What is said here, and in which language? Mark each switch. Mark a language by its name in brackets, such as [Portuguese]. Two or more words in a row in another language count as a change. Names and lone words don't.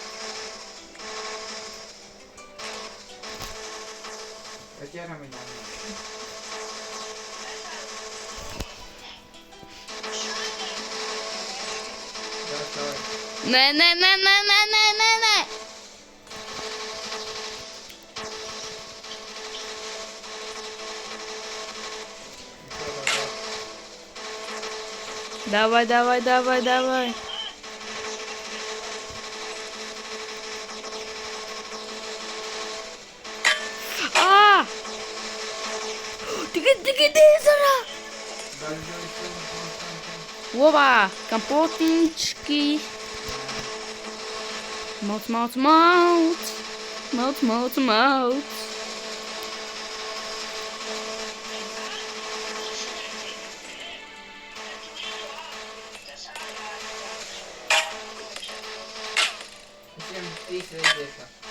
[Latvian] Bet ķeram viņu. [Russian] Davai. [Latvian] Nē. [Russian] Давай. А! [Latvian] Tikai dīzerā! Опа! [Russian] Компотнички! [Latvian] Mauc! Visiem 3 reizes iekšā.